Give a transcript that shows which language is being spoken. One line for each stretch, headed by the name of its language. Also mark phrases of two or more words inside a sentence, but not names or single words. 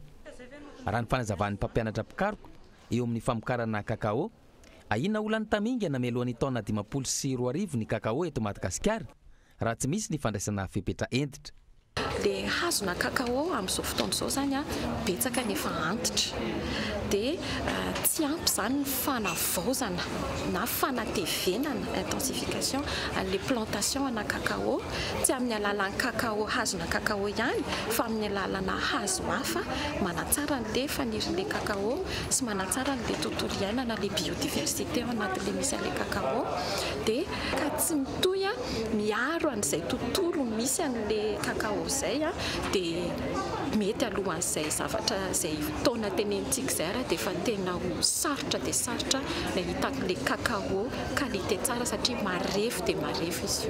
Malagasy: Raha ny fanazavan'ny mpampianatra pikaroka eo amin'ny famokarana kakao, ahina olany tamingana mialohan'ny taona 520 ny kakao eto Madagasikara raha tsy misy ny fandraisana fepetra entitra. Le hazona kakao amin'izao fotoana izao zany betsaka nefa antitra dia tsy ampy zany ny fanavaozana na fanatevenana
French: intensification les plantations
Malagasy: na kakao tsy amin'ny alalan'ny kakao hazona kakao ihany fa amin'ny alalana hazo hafa manatsara an'le fanirin'le kakao sy manatsara an'le tontolo iainana le biodiversité ao anatin'le misy an'le kakao dia ka tsy mitohy miaro an'izay tontolo misy an'le kakao zay dia mety alohan'izay zavatra zay taona tenentsika zay dia efa tena ho sarotra dia sarotra na hitan'le kakao qualité tsara satria marefo dia marefo izy io.